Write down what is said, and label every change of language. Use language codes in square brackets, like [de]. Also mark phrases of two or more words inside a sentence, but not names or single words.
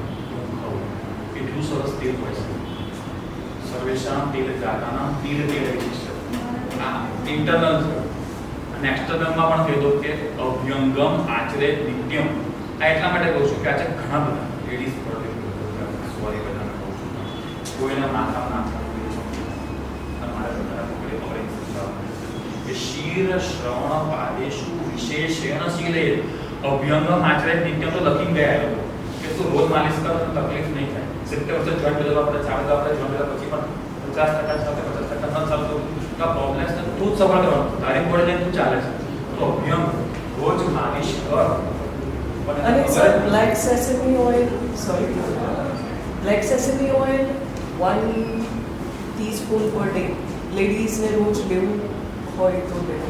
[gu] હું ખાવું એટલું સરસ તેલ હોય છે. [sa] सर्वेषाम् तैल जातानाम् तिल तैल विशिष्ट. [gu] આ ઇન્ટરનલ છે અને એક્સટર્નલમાં પણ કહી દો કે [sa] अभ्यङ्गम् आचरे नित्यम्. [gu] આ એટલા માટે કહું છું કે આજે ઘણા બધા લેડીઝ સોરી બધાને કહું છું કોઈના માથામાં નાખવાનું [sa] शीर श्रवण पादेशु विशेषेण शीले अभ्यंगम आचरे नित्यम [hi] तो लखी गया है कि तो रोज मालिश करो तो तकलीफ नहीं [gu] થાય 70% જોઈન્ટ બદલવા પડે, ચાલે આપણે જોઈન્ટ બદલવા પછી પણ 50% સાથે 50% ન ચાલતો તો પ્રોબ્લેમ્સ ને તું જ સફળ કરવાનો. તારી બોડી લઈને તું ચાલે છે તો અભ્યંગ રોજ માલિશ કર. અને સર [en] black sesame oil, [gu] સોરી, [en] black sesame oil 1 teaspoon per day [gu] લેડીઝ ને રોજ લેવું હોય તો લેવું.